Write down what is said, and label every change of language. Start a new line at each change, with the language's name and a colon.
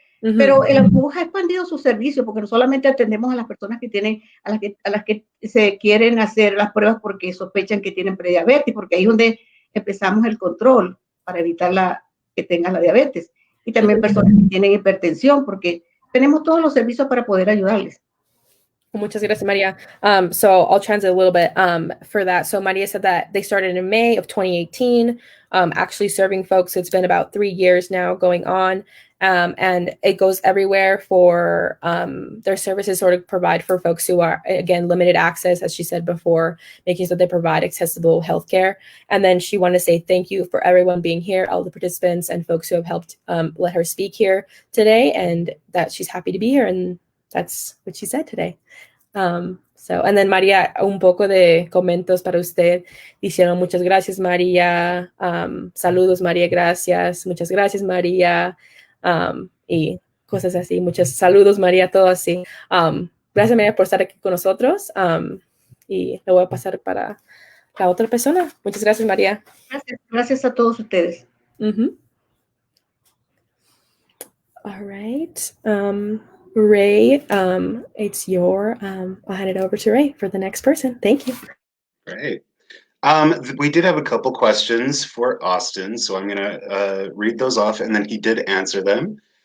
Spanish: Pero el autobús ha expandido su servicio porque no solamente atendemos a las personas que tienen, a las que se quieren hacer las pruebas porque sospechan que tienen prediabetes, porque ahí es donde empezamos el control para evitar que tengan la diabetes. Y también personas que tienen hipertensión, porque tenemos todos los servicios para poder ayudarles. Muchas gracias, Maria.
English: So I'll translate a little bit for that. So Maria said that they started in May of 2018, actually serving folks. It's been about 3 years now going on. And it goes everywhere for their services sort of provide for folks who are, again, limited access, as she said before, making sure they provide accessible healthcare. And then she wanted to say thank you for everyone being here, all the participants and folks who have helped let her speak here today, and that she's happy to be here. And that's what she said today. So, and then
Spanish: María, un poco de comentos para usted. Diciendo muchas gracias, María. Saludos, María, gracias. Muchas gracias, María. Y cosas así. Muchos saludos, María, todo así. Gracias, María, por estar aquí con nosotros. Y le voy a pasar para la otra persona. Muchas gracias, María. Gracias a todos ustedes.
English: All right. Ray, it's your, I'll hand it over to Ray for the next person. Thank you. Great. We did have a couple questions for Austin, so I'm going to read those off, and then he did answer them.